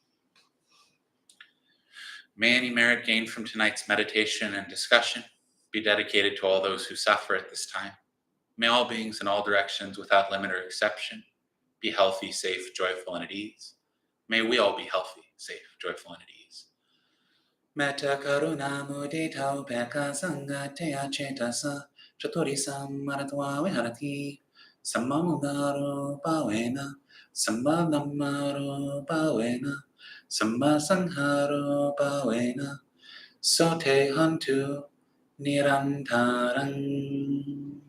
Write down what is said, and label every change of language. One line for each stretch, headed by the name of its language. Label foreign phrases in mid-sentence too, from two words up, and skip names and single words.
English: May any merit gained from tonight's meditation and discussion be dedicated to all those who suffer at this time. May all beings in all directions, without limit or exception, be healthy, safe, joyful, and at ease. May we all be healthy, safe, joyful, and at ease.
Pali: Metta karuna mudita upeka sangha teya cetasa chaturhi sammaratva viharati sammamudaro pavena sammadhammaro pavena sammasangharo pavena sote hantu nirantarang.